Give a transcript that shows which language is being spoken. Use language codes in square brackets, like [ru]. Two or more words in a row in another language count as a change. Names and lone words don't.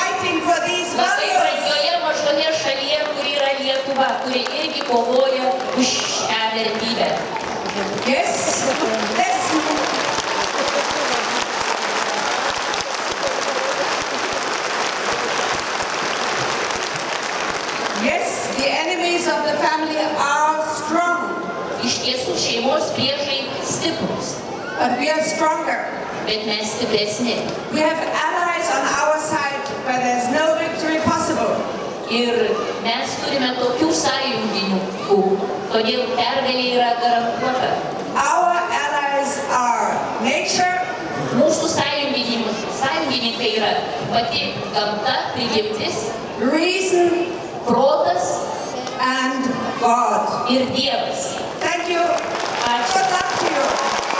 [en] fighting for these [lt] labai [en] values. [lt] brangioje mažoje šalyje, kuri yra Lietuva, kuri irgi kovoja už šią vertybę. [en] Yes, yes, the enemies of the family are strong, [lt] Iš tiesų šeimos priešai stiprus, [en] but we are stronger. [lt] bet mes stipresni. [en] We have allies on our side where there's no victory possible. [lt] Ir mes turime tokių sąjungininkų, todėl pergalė yra garantuota. [en] Our allies are nature, [lt] Mūsų sąjungininkai yra pati gamta, prigimtis, [en] reason, [lt] protas [en] and God. [lt] ir Dievas. [en] Thank you. [lt] Ačiū. [en] Good luck to you.